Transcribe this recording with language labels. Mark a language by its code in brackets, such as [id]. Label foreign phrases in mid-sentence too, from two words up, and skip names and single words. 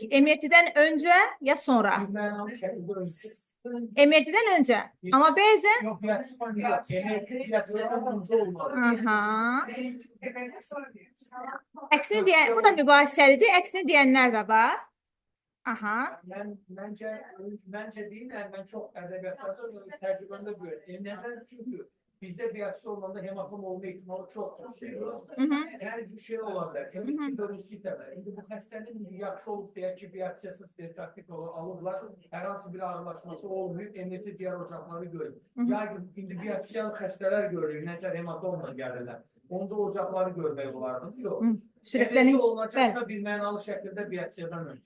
[az] MRT-dən öncə ya sonra? MRT-dən öncə. Amma bəzən... Əksini deyən, bu da mübahisəlidir. Əksini deyənlər də var. Aha. [tr] Bence değil, yani ben çok edebiyatlarda tecrübemde görüyorum. Neden? Çünkü bizde biyapsi olmanda hematom olma ihtimali çok yüksek. Hı hı. Yani bir şey olabilir. Tabii ki görüntüsü temel. [az] Şimdi bu hastanın yaxşı olub deyək ki, biyapsiyasız diagnostik alırlar. Hər hansı bir ağırlaşması olmayıb, [tr] emniyeti diğer [az] ocaqları görür. Yani indi biyapsiyalı xəstələr görür, nətər hematomla gəlirlər. Onda ocaqları görmək olardı. Yox. Sürətlənir. Əməliyyat olunacaqsa bir mənalı şəkildə biyapsiyadan öncə.